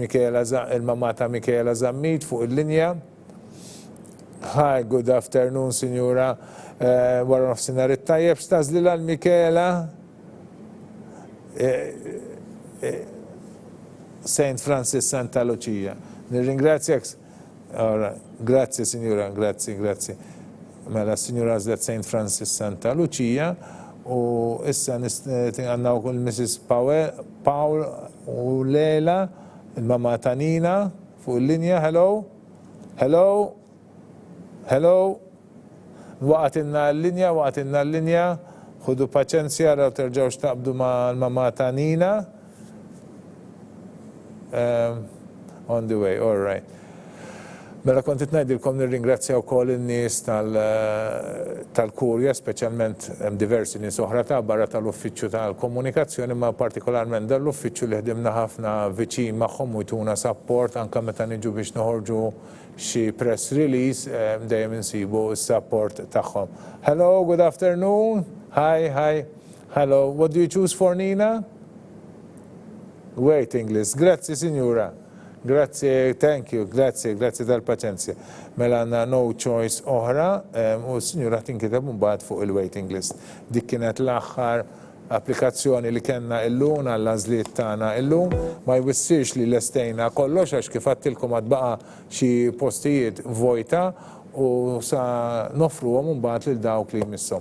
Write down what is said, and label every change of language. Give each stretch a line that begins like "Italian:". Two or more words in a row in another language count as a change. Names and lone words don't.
Maltese: Mikela, il-mamma ta' Mikela Zammit fuq il-linja.
English: Hi, good afternoon,
Maltese: Sinjura. Wara nofsinhar it-tajjeb stażlilha l-Mikela. St. Francis Santa Lucia. Nirringrazzjak. Grazie signora, grazie. Mela signora Għażla St. Francis Santa Lucia u issa għandna wkoll Mrs. Paul u Lela, il-mama ta' Nina fuq il-linja.
English: Hello.
Maltese: Waqgħet l-linja, ħudu paċenzja raw terġgħux taqbdu ma' l-mama ta' Nina.
English: On the way, all right.
Maltese: Mela kont ngħidilkom nirringrazzja wkoll in-nies tal-kurja, speċjalment hemm diversi nies oħra ta' barra tal-uffiċċju tal-komunikazzjoni, ma partikolarment dan l-uffiċċju li ħdimna ħafna viċin magħhom u jtuna support anke meta niġu biex noħorġu xi
English: press release
Maltese: dejjem insibu s-support tagħhom.
English: Hello, good afternoon. Hi. Hello, what do you choose for Nina? Waiting list.
Maltese: Grazzi, Signora. Grazie,
English: thank you,
Maltese: grazie tal-paċenzja. Mela għandna
English: no choice
Maltese: oħra u s-Sinjura tinkiteb mbagħad fuq il-
English: waiting list.
Maltese: Dik kienet l-aħħar applikazzjoni li kellna illum għall-għażliet tagħna illum, ma jwissirx li lestejna kollox għax kif għattilkom għad baqa' xi postijiet vojta u sa nofruhom mbagħad lil dawk li jmisshom.